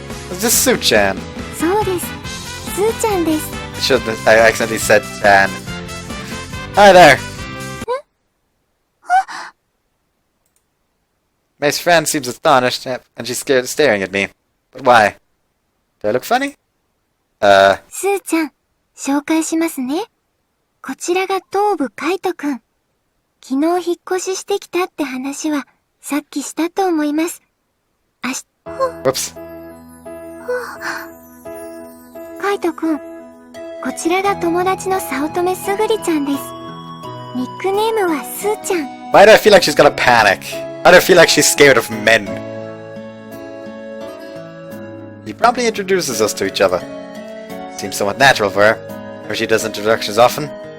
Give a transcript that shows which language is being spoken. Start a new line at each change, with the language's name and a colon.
English: Is this Su-chan?
Japanese: そうです。スーちゃんです。
English: I accidentally said Chan. Hi there! Mei's friend seems astonished, and she's staring at me. But why? Do I look funny?
Japanese: スーちゃん、紹介しますね。こちらが東部カイトくん。昨日引っ越ししてきたって話はさっきしたと思います。
English: Whoops.
Japanese: カイトくん、こちらが友達の早乙女すぐりちゃんです。ニックネームはスーちゃん。
English: Why do I feel like she's gonna panic? Why do I feel like she's scared of men? She promptly introduces us to each other. Seems somewhat natural for her. Or she does introductions often.